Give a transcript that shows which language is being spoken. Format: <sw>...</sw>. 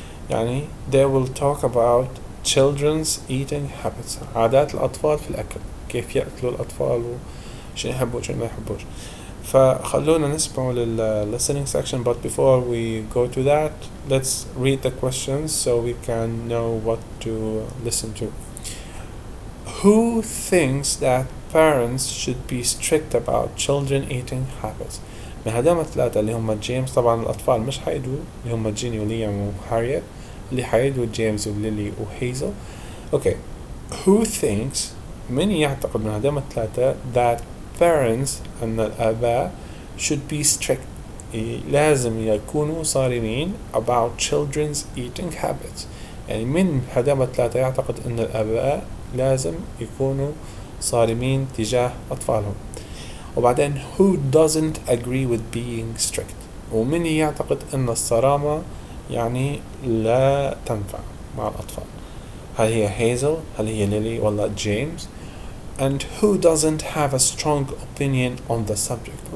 <ar>يعني</ar> <en>they will talk about children's eating habits،</en> <ar>عادات الأطفال في الأكل، كيف يأكلوا الأطفال وشو يحبوا وشو ما يحبوش. فخلونا نسمع</ar> <en>listening section, but before we go to that, let's read the questions so we can know what to listen to. Who thinks that parents should be strict about children eating habits؟</en> <ar>من هذول الثلاثة اللي هم جيمس، طبعا الأطفال مش حيدوا اللي هم جيني وليام وهاريت، اللي حيدوا جيمس وليلي وهيزل.</ar> <en>okay. who thinks،</en> <ar>من يعتقد من هذول الثلاثة</ar> <en>that</en> <ar>parents أن الآباء</ar> <en>should be strict</en> <ar>لازم يكونوا صارمين</ar> <en>about children's eating habits.</en> <ar>يعني من هدم 3 يعتقد أن الآباء لازم يكونوا صارمين تجاه أطفالهم. وبعدين</ar> <en>who doesn't agree with being strict.</en> <ar>ومن يعتقد أن الصرامة يعني لا تنفع مع الأطفال. هل هي هيزل؟ هل هي ليلي؟ ولا جيمس؟</ar> <en>and who doesn't have a strong opinion on the subject.</en>